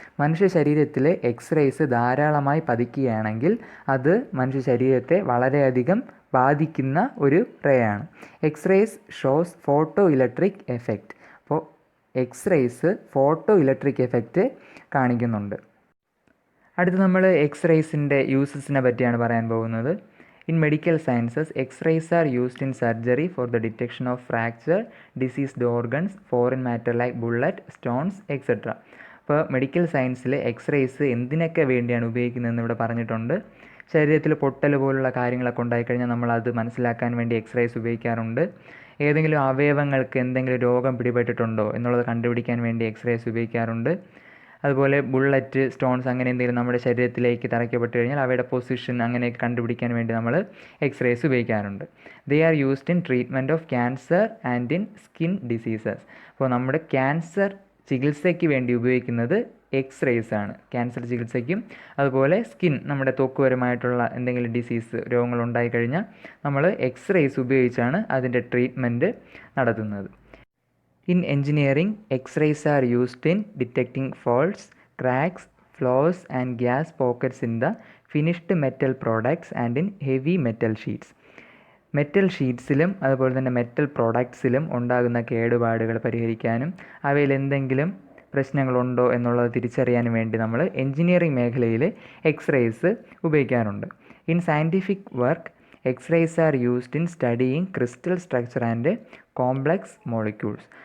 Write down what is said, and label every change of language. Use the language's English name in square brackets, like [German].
[Malayalam] മനുഷ്യ ശരീരത്തിൽ എക്സ്റേസ് ധാരാളമായി പതിക്കുകയാണെങ്കിൽ അത് മനുഷ്യ ശരീരത്തെ വളരെയധികം ബാധിക്കുന്ന ഒരു റേ ആണ്. [English] X-rays shows photo electric effect. [Malayalam] അപ്പോൾ എക്സ്റേസ് ഫോട്ടോ ഇലക്ട്രിക് എഫക്റ്റ് കാണിക്കുന്നുണ്ട്. അടുത്ത് നമ്മൾ എക്സ്റേസിൻ്റെ യൂസസിനെ പറ്റിയാണ് പറയാൻ പോകുന്നത്. [English] In medical sciences, X-rays are used in surgery for the detection of fracture, diseased organs, foreign matter like bullet, stones, etc. [Malayalam] അപ്പോൾ medical സയൻസിൽ X-rays എന്തിനൊക്കെ വേണ്ടിയാണ് ഉപയോഗിക്കുന്നതെന്ന് ഇവിടെ പറഞ്ഞിട്ടുണ്ട്. ശരീരത്തിൽ പൊട്ടൽ പോലുള്ള കാര്യങ്ങളൊക്കെ ഉണ്ടായിക്കഴിഞ്ഞാൽ നമ്മളത് മനസ്സിലാക്കാൻ വേണ്ടി എക്സ്റേസ് ഉപയോഗിക്കാറുണ്ട്. ഏതെങ്കിലും അവയവങ്ങൾക്ക് എന്തെങ്കിലും രോഗം പിടിപെട്ടിട്ടുണ്ടോ എന്നുള്ളത് കണ്ടുപിടിക്കാൻ വേണ്ടി എക്സ്റേസ് ഉപയോഗിക്കാറുണ്ട്. അതുപോലെ ബുള്ളറ്റ്, സ്റ്റോൺസ് അങ്ങനെ എന്തെങ്കിലും നമ്മുടെ ശരീരത്തിലേക്ക് തറയ്ക്കപ്പെട്ട് കഴിഞ്ഞാൽ അവയുടെ പൊസിഷൻ അങ്ങനെയൊക്കെ കണ്ടുപിടിക്കാൻ വേണ്ടി നമ്മൾ എക്സ്റേസ് ഉപയോഗിക്കാറുണ്ട്. [English] They are used in treatment of cancer and in skin diseases. [Malayalam] അപ്പോൾ നമ്മുടെ ക്യാൻസർ ചികിത്സയ്ക്ക് വേണ്ടി ഉപയോഗിക്കുന്നത് എക്സ്റേസ് ആണ്. ക്യാൻസർ ചികിത്സയ്ക്കും അതുപോലെ സ്കിൻ, നമ്മുടെ ത്വക്കുപരമായിട്ടുള്ള എന്തെങ്കിലും ഡിസീസ് രോഗങ്ങൾ ഉണ്ടായിക്കഴിഞ്ഞാൽ നമ്മൾ എക്സ്റേസ് ഉപയോഗിച്ചാണ് അതിൻ്റെ ട്രീറ്റ്മെൻറ്റ് നടത്തുന്നത്. [English] In engineering, X-rays are used in detecting faults, cracks, flaws and gas pockets in the finished metal products and in heavy metal sheets. [Malayalam] Metal ഷീറ്റ്സിലും അതുപോലെ തന്നെ മെറ്റൽ പ്രോഡക്ട്സിലും ഉണ്ടാകുന്ന കേടുപാടുകൾ പരിഹരിക്കാനും അവയിൽ എന്തെങ്കിലും പ്രശ്നങ്ങളുണ്ടോ എന്നുള്ളത് തിരിച്ചറിയാനും വേണ്ടി നമ്മൾ എൻജിനീയറിംഗ് മേഖലയിൽ എക്സ്റേസ് ഉപയോഗിക്കാറുണ്ട്. [English] In scientific work, X-rays are used in studying crystal structure and complex molecules.